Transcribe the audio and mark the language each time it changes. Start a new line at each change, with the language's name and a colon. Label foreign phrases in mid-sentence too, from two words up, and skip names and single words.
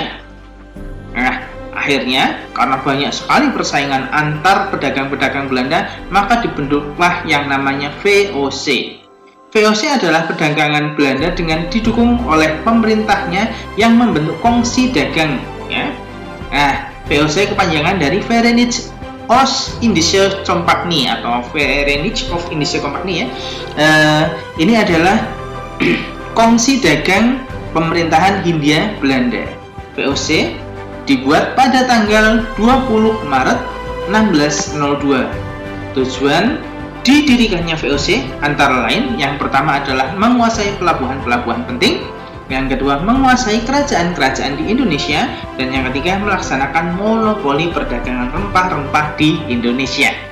Indonesian: Nah, akhirnya karena banyak sekali persaingan antar pedagang-pedagang Belanda, maka dibentuklah yang namanya VOC. VOC adalah perdagangan Belanda dengan didukung oleh pemerintahnya yang membentuk kongsi dagang. Ya. Nah, VOC kepanjangan dari Verenigde Oost-Indische Compagnie atau Verenigde Oost-Indische Compagnie. Ya. Ini adalah kongsi dagang pemerintahan Hindia Belanda. VOC dibuat pada tanggal 20 Maret 1602. Tujuan didirikannya VOC antara lain, yang pertama adalah menguasai pelabuhan-pelabuhan penting, yang kedua menguasai kerajaan-kerajaan di Indonesia, dan yang ketiga melaksanakan monopoli perdagangan rempah-rempah di Indonesia.